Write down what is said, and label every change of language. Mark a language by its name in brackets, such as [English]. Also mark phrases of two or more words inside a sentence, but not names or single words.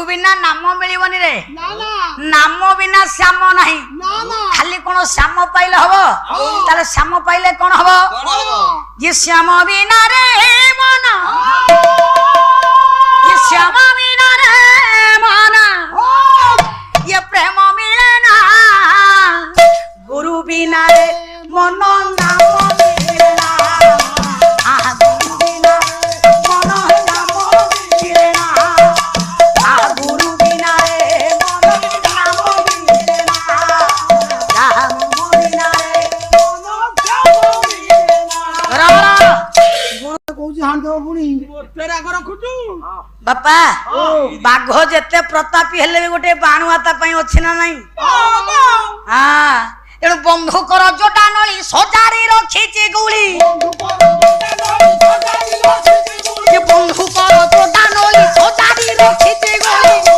[Odia] ବିନା ନାମ ମିଳିବନି ରେ। ନା ନା ନାମ ବିନା ଶ୍ୟାମ ନାହିଁ। ନା ନା ଖାଲି କଣ ଶ୍ୟାମ ପାଇଲେ ହବ? ତାହେଲେ ଶ୍ୟାମ ପାଇଲେ କଣ ହବ? [Hindi] ये श्याम बिना रे मन, ये श्याम बिना रे मन, ये प्रेम मिले ना, गुरु बिना रे मन नाम मिले ना, गुरु बिना मन नाम मिले ना, गुरु बिना रे मन नाम मिले ना, राम बिना रे मन नाम मिले ना। [Odia] କହୁଛି ହାଣ ଦେବ ପୁଣି ରାଗ ରଖୁଛୁ ବାପା ବାଘ ଯେତେ ପ୍ରତାପୀ ହେଲେ ବି ଗୋଟେ ବାଣୁଆ ତା ପାଇଁ ଅଛି ନା ନାଇଁ? ହଁ ତେଣୁ ବନ୍ଧୁକର ଯୋଟା ନଳି ସଜାରି ରଖିଛି ଗୁଳି, ବନ୍ଧୁକର ଯୋଟା ନଳି ସଜାରି ରଖିଛି ଗୁଳି,